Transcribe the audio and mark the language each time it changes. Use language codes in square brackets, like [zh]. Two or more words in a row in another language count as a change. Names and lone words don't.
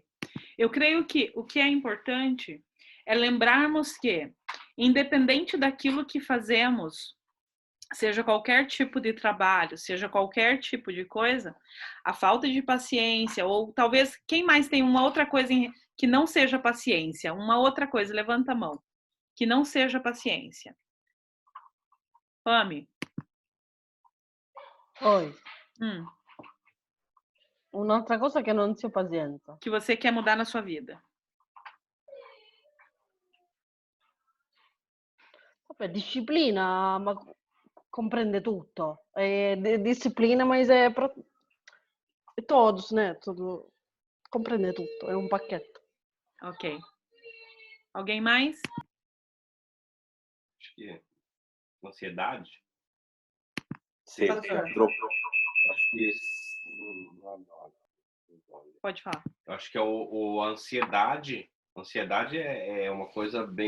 [pt] Eu creio que o que é importante é lembrarmos que, independente daquilo que fazemos, seja qualquer tipo de trabalho, seja qualquer tipo de coisa, a falta de paciência, ou talvez quem mais tem uma outra coisa que não seja paciência, uma outra coisa, levanta a mão, que não seja paciência. Pami. [it] Poi, Hum, un'altra cosa che non sia pazienza. [pt] que você quer mudar na sua vida. [it] Vabbè, disciplina, ma comprende tutto. [pt] Disciplina, mas é para todos, né? Tudo, [it] comprende tutto, [pt] é um [it] pacchetto. [pt] Ok. Alguém mais? Acho que ansiedade. Tá certo. Acho que Pode falar. eu acho que é a ansiedade. Ansiedade é uma coisa bem